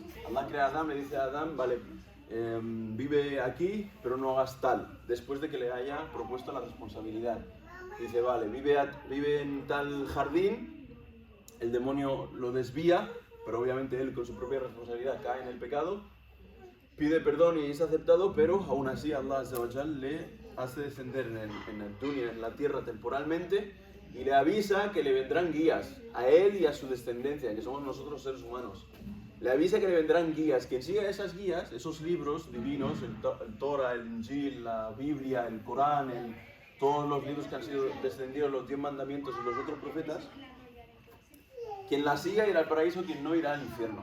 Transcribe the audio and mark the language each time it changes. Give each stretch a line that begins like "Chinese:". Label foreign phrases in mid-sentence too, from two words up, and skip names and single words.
Spanish: Allah crea a Adán, le dice a Adán, vale, vive aquí, pero no hagas tal, después de que le haya propuesto la responsabilidad. Dice, vale, vive en tal jardín, el demonio lo desvía, pero obviamente él con su propia responsabilidad cae en el pecado, pide perdón y es aceptado, pero aún así Allah
Arabic: عز وجل
Spanish: le hace descender en el dunya, en la tierra temporalmente, y le avisa que le vendrán guías a él y a su descendencia, que somos nosotros seres humanos. Le avisa que le vendrán guías. Quien siga esas guías, esos libros divinos, el Torah, el Injil, la Biblia, el Corán, todos los libros que han sido descendidos, los 10 mandamientos y los otros profetas, quien la siga irá al paraíso, quien no irá al infierno.